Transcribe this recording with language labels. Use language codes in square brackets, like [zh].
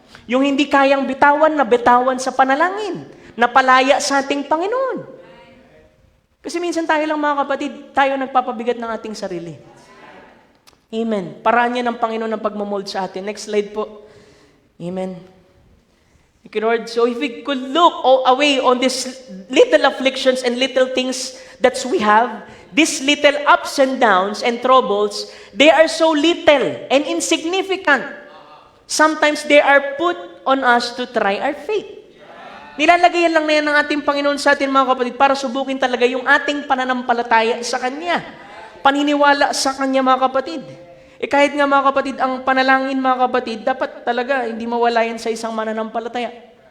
[tl] Yung hindi kayang bitawan, na bitawan sa panalangin. Napalaya sa ating Panginoon. Kasi minsan tayo lang mga kapatid, tayo nagpapabigat ng ating sarili. Amen. Paraan niya ng Panginoon ang pagmamold sa atin. [en] Next slide po. Amen. Thank you, Lord. So if we could look away on these little afflictions and little things that we have, these little ups and downs and troubles, they are so little and insignificant. Sometimes they are put on us to try our faith. [tl] Nilalagayan lang na yan ng ating Panginoon sa atin, mga kapatid, para subukin talaga yung ating pananampalataya sa Kanya. Paniniwala sa Kanya, mga kapatid. Kahit nga, mga kapatid, ang panalangin, mga kapatid, dapat talaga hindi mawala yan sa isang mananampalataya.